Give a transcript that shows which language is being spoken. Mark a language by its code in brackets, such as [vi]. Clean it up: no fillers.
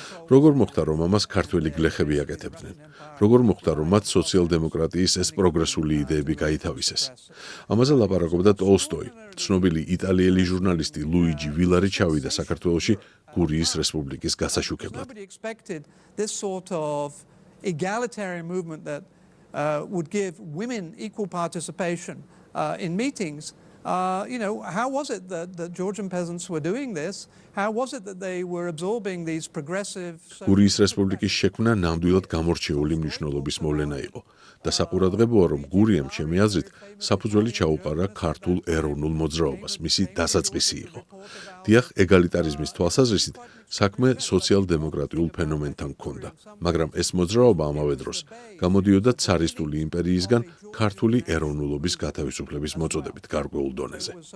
[ka] როგორ მოხდა, რომ ამას ქართველი გლეხები აკეთებდნენ? როგორ მოხდა, რომ მათ სოციალ-დემოკრატიის ეს პროგრესული იდეები გაითავისეს? ამაზე ლაპარაკობდა ტოლსტოი. ცნობილი იტალიელი ჟურნალისტი ლუიჯი ვილარი ჩავიდა საქართველოში გურიის რესპუბლიკის გასაშუქებლად. [en] This sort of egalitarian movement that would give women equal participation in meetings. How was it that the Georgian peasants were doing this? How was it that they were absorbing these progressive? [ka] გურიის რესპუბლიკის შექმნა ნამდვილად გამორჩეული მნიშვნელობის მოვლენა იყო. და საყურადღებოა, რომ გურიამ ჩემი აზრით საფუძველი ჩაუყარა ქართულ ეროვნულ მოძრაობას, მისი დასაწყისი იყო. დიახ, ეგალიტარიზმის თვალსაზრისით საქმე სოციალ-დემოკრატიულ ფენომენთან ჰქონდა, მაგრამ ეს მოძრაობა ამავე დროს გამოდიოდა цаრისტული იმპერიისგან ქართული ეროვნულობის გათავისუფლების მოწოდებით გარკვეულ დონეზე.